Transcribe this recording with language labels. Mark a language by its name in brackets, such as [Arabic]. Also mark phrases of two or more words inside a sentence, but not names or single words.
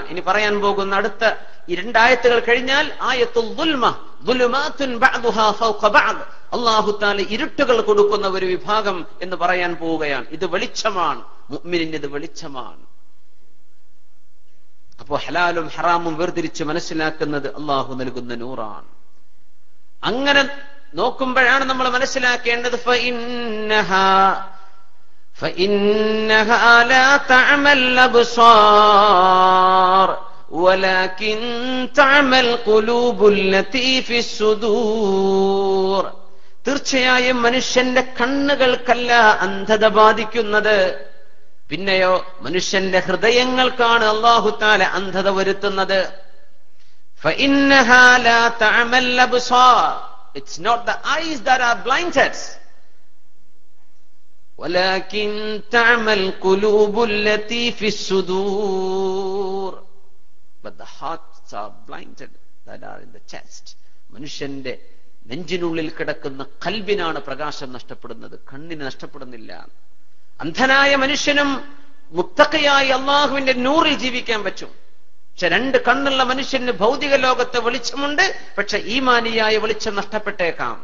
[Malayalam] ഇനി പറയാൻ പോകുന്ന അടുത്ത ഈ 2 ആയത്തുകൾ കഴിഞ്ഞാൽ [Arabic] آية الظلمة, ظلمات بعضها فوق بعض, [Malayalam] അല്ലാഹു തആല ഇരുട്ടുകൾ കൊടുക്കുന്ന ഒരു വിഭാഗം എന്ന് പറയാൻ പോവുകയാണ്. ഇത് വെളിച്ചമാണ്, മുഅ്മിനിന് ഇത് വെളിച്ചമാണ്. അപ്പോ ഹലാലും ഹറാമും വേർതിരിച്ച് മനസ്സിലാക്കുന്നത് അല്ലാഹു നൽകുന്ന നൂറാണ്. അങ്ങനെ നോക്കുമ്പോഴാണ് നമ്മൾ മനസ്സിലാക്കേണ്ടത് [Arabic] فإنها لا تعمى الأبصار ولكن تعمى القلوب التي في الصدور. [Malayalam] തീർച്ചയായും മനുഷ്യന്റെ കണ്ണുകൾക്കല്ല അന്ധത ബാധിക്കുന്നത്, പിന്നെയോ മനുഷ്യന്റെ ഹൃദയങ്ങൾക്കാണ് അല്ലാഹു തആല അന്ധത വരുത്തുന്നത്. [Arabic] فإنها لا تعمى الأبصار. [English] It's not the eyes that are blinded. [Arabic] ولكن تعمى القلوب التي في الصدور. [English] But the hearts are blinded that are in the chest. [Malayalam] മനുഷ്യന്റെ നെഞ്ചിനുള്ളിൽ കിടക്കുന്ന ഖൽബിനാണ് പ്രകാശം നഷ്ടപ്പെടുന്നത്, കണ്ണിന് നഷ്ടപ്പെടുന്നില്ല. അന്ധനായ മനുഷ്യനും മുത്തഖിയായി അള്ളാഹുവിന്റെ നൂറിൽ ജീവിക്കാൻ പറ്റും. പക്ഷെ രണ്ട് കണ്ണുള്ള മനുഷ്യന് ഭൗതിക ലോകത്തെ വെളിച്ചമുണ്ട്, പക്ഷെ ഈമാനിയായ വെളിച്ചം നഷ്ടപ്പെട്ടേക്കാം.